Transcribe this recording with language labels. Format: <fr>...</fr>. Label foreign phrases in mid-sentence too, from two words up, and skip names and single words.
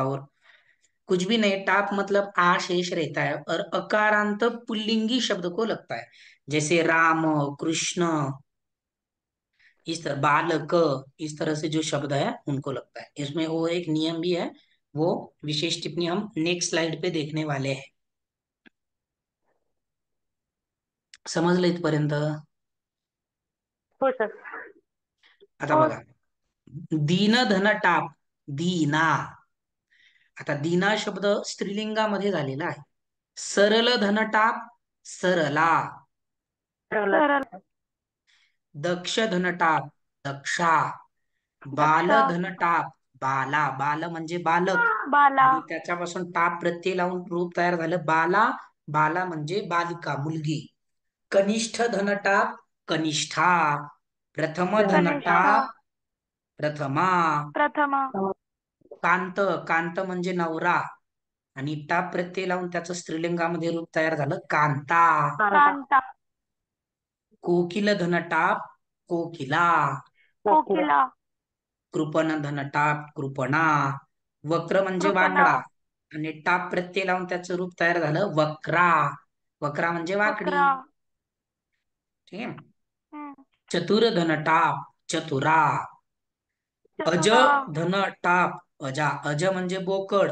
<hi>और कुछ भी नहीं, टाप मतलब आ शेष रहता है और अकारांत पुल्लिंगी शब्द को लगता है, जैसे राम, कृष्ण, इस तरह बालक, इस तरह से जो शब्द है उनको लगता है। इसमें वो एक नियम भी है, वो विशेष टिप्पणी हम</hi> <en>next slide</en> <hi>पे देखने वाले हैं।</hi> <mr>समजलं इथपर्यंत? हो सर. आता हो. बघा, दीन धन टाप, दीना. आता दीना शब्द स्त्रीलिंगामध्ये झालेला आहे. सरल धन टाप, सरला. सरळ. दक्ष धन टाप, दक्षा. बाल दक्षा. धन टाप, बाला. बाल म्हणजे बालक, बाला. आणि त्याच्यापासून टाप प्रत्यय लावून रूप तयार झालं बाला. बाला म्हणजे बालिका, मुलगी. कनिष्ठ धन टाप, कनिष्ठा. प्रथम धन कनिष्ठा. टाप, प्रथमा. प्रथमा. कांत, कांत म्हणजे नवरा, आणि टाप प्रत्यय लावून त्याचं स्त्रीलिंगामध्ये रूप तयार झालं कांता. कांता. कोकिल धन टाप, कोकिला. कोकिला. कृपण धन टाप, कृपणा. वक्र म्हणजे कृपणा. वाकडा, आणि टाप प्रत्यय लावून त्याचं रूप तयार झालं वक्रा. वक्रा म्हणजे वाकडी. वक्रा. ठीक आहे. हम्म. चतुर धन टाप, चतुरा. अज चतुरा. धन टाप, अजा. अज म्हणजे बोकड,</mr>